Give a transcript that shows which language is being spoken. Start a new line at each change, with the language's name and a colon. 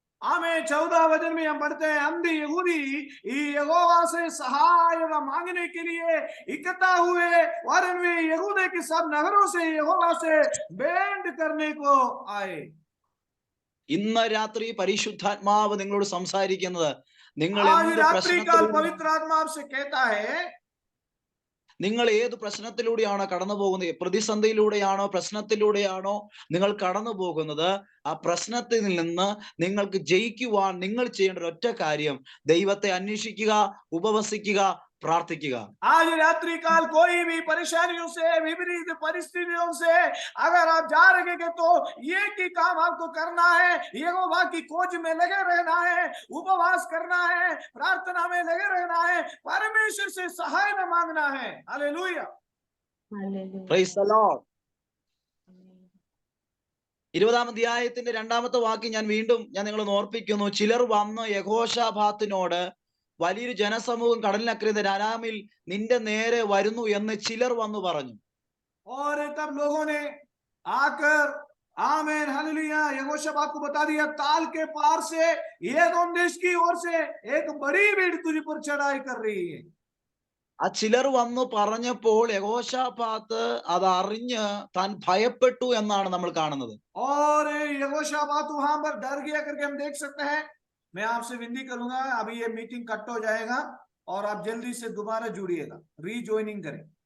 Hindi: आमें 14 वचन में हम पढ़ते हैं, अंधे यहूदी यहोवा से सहायता मांगने के लिए इकट्ठा हुए और वे यहूदे के सब नगरों से यहोवा से भेंट करने को आए.
Malayalam: ഇന്ന് രാത്രി പരിശുദ്ധാത്മാവ് നിങ്ങളോട് സംസാരിക്കുന്നത്, നിങ്ങൾ
Hindi: आज
Malayalam: എന്ത്
Hindi: रात्रि काल
Malayalam: പ്രശ്നത്തിലൂടെ
Hindi: पवित्र आत्मा आपसे कहता है,
Malayalam: നിങ്ങൾ ഏത് പ്രശ്നത്തിലൂടെയാണോ കടന്നു പോകുന്നത്, പ്രതിസന്ധിയിലൂടെയാണോ പ്രശ്നത്തിലൂടെയാണോ നിങ്ങൾ കടന്നു പോകുന്നത്, ആ പ്രശ്നത്തിൽ നിന്ന് നിങ്ങൾക്ക് ജയിക്കുവാൻ നിങ്ങൾ ചെയ്യേണ്ട ഒരൊറ്റ കാര്യം ദൈവത്തെ അന്വേഷിക്കുക, ഉപവസിക്കുക, പ്രാർത്ഥിക്കുക.
Hindi: आज रात्रि काल कोई भी परेशानियों से, विपरीत परिस्थितियों से अगर आप जा रहे हैं तो एक ही काम आपको करना है, यहोवा की खोज में लगे रहना है, उपवास करना है, प्रार्थना में लगे रहना है, परमेश्वर से सहायता मांगना है. हालेलुया.
English: Praise the Lord.
Malayalam: 20-ാം അധ്യായത്തിന്റെ 2-ാമത്തെ വാക്യം ഞാൻ നിങ്ങളെ ഓർപ്പിക്കുന്നു. ചിലർ വന്ന് യഹോശാഫാത്തിനോട്, വലിയൊരു ജനസമൂഹം കടലിനക്കരെ അരാമിൽ നിന്റെ നേരെ വരുന്നു എന്ന് ചിലർ വന്നു പറഞ്ഞു.
Hindi: और तब लोगों ने आकर आमेन हालेलुया यहोशाफात को बता दिया, ताल के पार से एदोम देश की ओर से एक बड़ी भीड़ तुझ पर चढ़ाई कर रही है.
Malayalam: ആ ചിലർ വന്നു പറഞ്ഞപ്പോൾ യഹോശാഫാത്ത് അത് അറിഞ്ഞ് താൻ ഭയപ്പെട്ടു എന്നാണ് നമ്മൾ കാണുന്നത്.
Hindi: और यहोशाफात वहां पर डर गया करके हम देख सकते हैं. मैं आपसे विनती करूंगा, अभी ये मीटिंग कट हो जाएगा और आप जल्दी से दोबारा जुड़िएगा, रीजॉइनिंग करें.